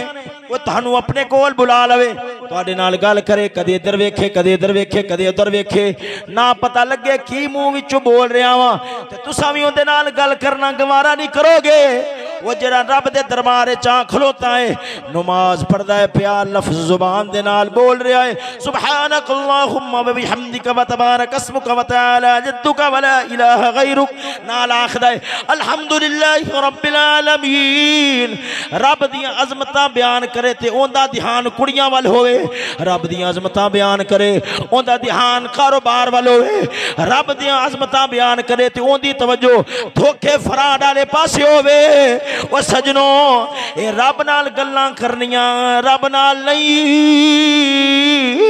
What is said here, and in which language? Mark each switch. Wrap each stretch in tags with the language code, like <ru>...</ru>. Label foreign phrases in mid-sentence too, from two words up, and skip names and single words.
<pa>ਵੋ ਤੁਹਾਨੂ ਅਪਨੇ ਕੋਲ ਬੁਲਾ ਲਵੇ, ਤੁਹਾਡੇ ਨਾਲ ਗੱਲ ਕਰੇ, ਕਦੇ ਇਧਰ ਵੇਖੇ ਕਦੇ ਇਧਰ ਵੇਖੇ ਕਦੇ ਉਧਰ ਵੇਖੇ, ਨਾ ਪਤਾ ਲੱਗੇ ਕੀ ਮੂੰਹ ਵਿਚੋਂ ਬੋਲ ਰਿਹਾ ਵਾ, ਤੇ ਤੁਸਾਂ ਭੀ ਉਹਦੇ ਨਾਲ ਗੱਲ ਕਰਨਾ ਗਵਾਰਾ ਨਹੀਂ ਕਰੋਗੇ। ਵੋ ਜ਼ਰਾ ਰੱਬ ਦੇ ਦਰਬਾਰ ਚ ਖਲੋਤਾ ਹੈ, ਨਮਾਜ਼ ਪੜ੍ਹਦਾ ਹੈ, ਪਿਆਰ ਲਫ਼ਜ਼ ਜ਼ੁਬਾਨ ਦੇ ਨਾਲ ਬੋਲ ਰਿਹਾ ਹੈ,</pa> <ar>سبحانك اللهم وبحمدك وتبارك اسمك وتعالى جدك ولا إله غيرك,</ar> <pa>ਨਾਲ ਆਖਦਾ ਹੈ</pa> <ar>الحمد لله رب العالمين.</ar> <pa>ਰੱਬ ਦੀ ਅਜ਼ਮਤਾਂ ਬਯਾਨ ਕਰੇ ਤੇ ਓਂਦਾ ਧਿਆਨ ਕੁੜੀਆਂ ਵਾਲ ਹੋਵੇ, ਰੱਬ ਦੀ ਅਜ਼ਮਤਾਂ ਬਯਾਨ ਕਰੇ ਓਂਦਾ ਧਿਆਨ ਕਾਰੋਬਾਰ ਵਾਲ ਹੋਵੇ, ਰੱਬ ਦੀ ਅਜ਼ਮਤਾਂ ਬਯਾਨ ਕਰੇ ਤੇ ਓਂਦੀ ਤਵੱਜੋ ਧੋਖੇ ਫਰਾਡ ਵਾਲੇ ਪਾਸੇ ਹੋਵੇ। ਵੋ ਸੱਜਣੋਂ ਯੇ ਰੱਬ ਨਾਲ ਗੱਲਾਂ ਕਰਨੀਆਂ ਰੱਬ ਨਾਲ ਨਹੀਂ।</pa>